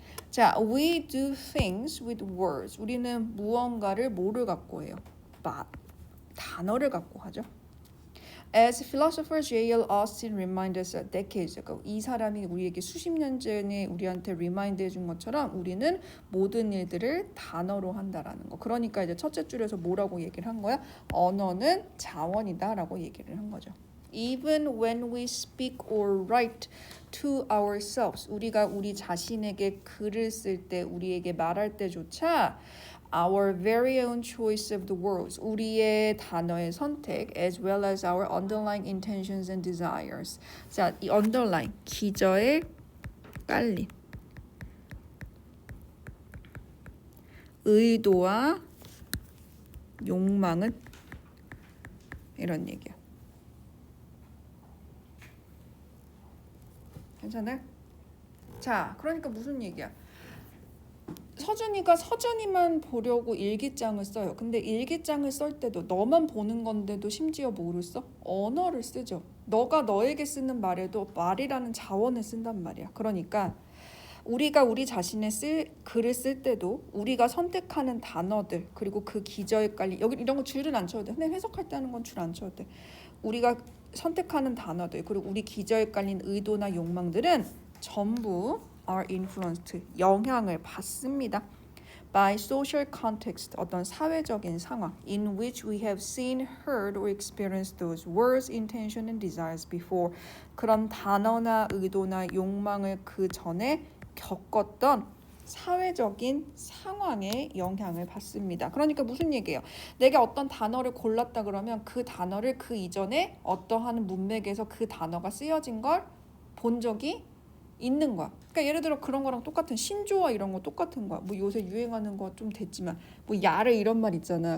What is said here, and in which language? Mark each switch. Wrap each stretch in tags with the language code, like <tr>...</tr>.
<en>자, we do things with words.</en> <ko>우리는 무언가를 뭐를 갖고 해요? 단어를 갖고 하죠.</ko> <en>As philosopher J.L. Austin reminded us decades ago.</en> <ko>이 사람이 우리에게 수십 년 전에 우리한테 리마인드 해준 것처럼 우리는 모든 일들을 단어로 한다라는 거. 그러니까 이제 첫째 줄에서 뭐라고 얘기를 한 거야? 언어는 자원이다라고 얘기를 한 거죠.</ko> <en>Even when we speak or write to ourselves.</en> <ko>우리가 우리 자신에게 글을 쓸 때, 우리에게 말할 때조차</ko> <en>our very own choice of the words.</en> <ko>우리의 단어의 선택</ko> <en>as well as our underlying intentions and desires.</en> <ko>자, 이 underline 기저에 깔린 의도와 욕망은 이런 얘기야. 괜찮아요? 자, 그러니까 무슨 얘기야? 서준이가 서준이만 보려고 일기장을 써요. 근데 일기장을 쓸 때도 너만 보는 건데도 심지어 뭐를 써? 언어를 쓰죠. 너가 너에게 쓰는 말에도 말이라는 자원을 쓴단 말이야. 그러니까 우리가 우리 자신의 글을 쓸 때도 우리가 선택하는 단어들 그리고 그 기저에 깔린 여기 이런 거 줄은 안 쳐도 돼. 근데 해석할 때 하는 건 줄 안 쳐도 돼. 우리가 선택하는 단어들 그리고 우리 기저에 깔린 의도나 욕망들은 전부</ko> <en>are influenced</en> <ko>영향을 받습니다.</ko> <en>by social context</en> <ko>어떤 사회적인 상황</ko> <en>in which we have seen, heard or experienced those words, intention and desires before</en> <ko>그런 단어나 의도나 욕망을 그 전에 겪었던 사회적인 상황에 영향을 받습니다. 그러니까 무슨 얘기예요? 내가 어떤 단어를 골랐다 그러면 그 단어를 그 이전에 어떠한 문맥에서 그 단어가 쓰여진 걸 본 적이 있는 거야. 그러니까 예를 들어 그런 거랑 똑같은 신조어 이런 거 똑같은 거야. 뭐 요새 유행하는 거 좀 됐지만 뭐 야르 이런 말 있잖아.</ko>